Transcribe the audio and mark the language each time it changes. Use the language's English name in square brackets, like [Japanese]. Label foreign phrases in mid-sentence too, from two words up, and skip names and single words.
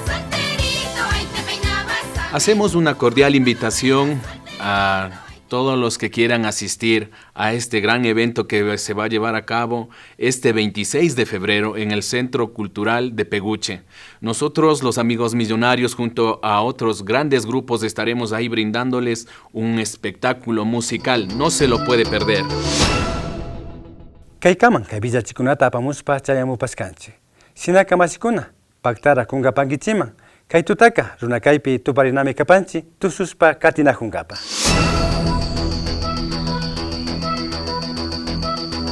[Spanish] Hacemos una cordial invitación a todos los que quieran asistir a este gran evento que se va a llevar a cabo este 26 de febrero en el Centro Cultural de Peguche. Nosotros, los Amigos Millonarios, junto a otros grandes grupos, estaremos ahí brindándoles un espectáculo musical. No se lo puede perder. [Quechua] Kaykaman, kay villachikunata apamuspa chayamupaskanchik. Shinaka mashikuna, paktara kungapankichiman. Kay tutaka, Runacaypi tuparinami kapanchi, tususpa katinajunkapa. Pauca